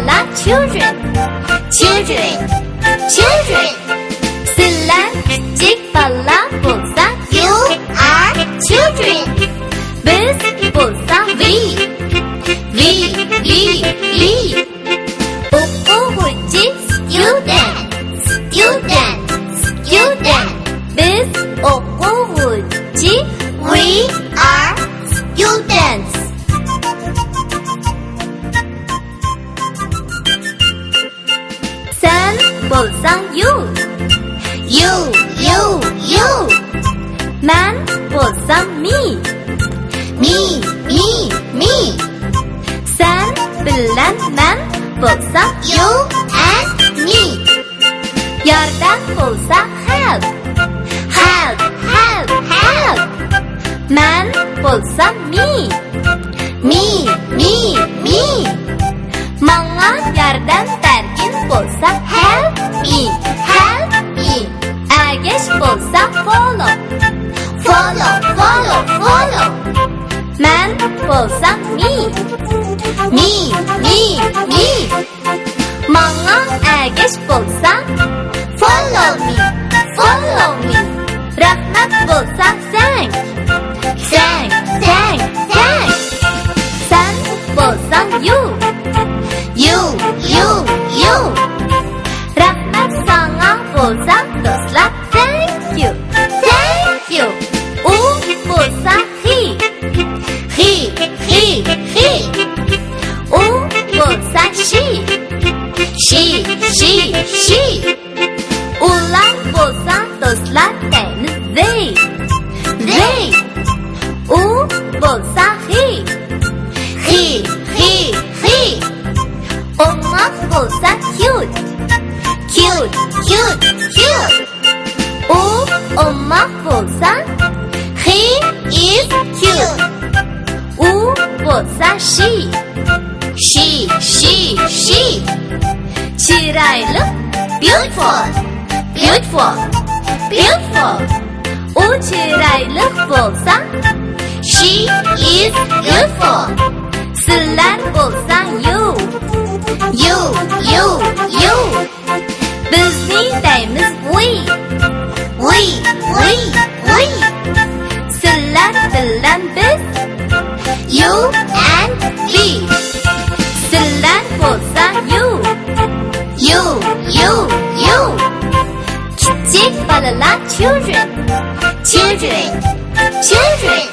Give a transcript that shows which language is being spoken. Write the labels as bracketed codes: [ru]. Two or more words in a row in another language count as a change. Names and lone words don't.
[en] children. Children. Children. [uz] Sizlar kichik balla bo'lsa, [en] You are children. [uz] biz bo'lsa we. O'quvchi [en] Student. Student. Student. [uz] biz o'quvchi [en] We are students. [uz] sen bo'lsang you. [en] You. [uz] Men bo'lsam me. [en] Me. [uz] Sen bilan men bo'lsam [en] You and me. [uz] yordam bo'lsa help. Men bo'lsam me. [en] Me. [uz] Menga yordam bergin bo'lsa [en] help me. [uz] Ergesh bo'lsa follow. [en] Follow. [uz] Men bo'lsam me. Menga ergesh bo'lsa [en] Follow me. [uz] rahmat bo'lsa thank. Sen bo'lsang you. Rahmat sana bo'lsa do'stlar [en] thank you. [uz] U bo'lsa he. U bo'lsa she. Ular bo'lsa do'stlar deymiz they. U bo'lsa he. O'moq bo'lsa cute. U o'moq bo'lsa [en] He is cute. [uz] u bo'lsa she. Chiroyli [en] Beautiful. [uz] u chiroyli bo'lsa [en] She is beautiful. [uz] sizlar bo'lsa you. Bizning deymiz we. Sizlar bilan biz. [en] You and we. [uz] Sizlar bo'lsa you. Kichik bolalar children. [en] Children.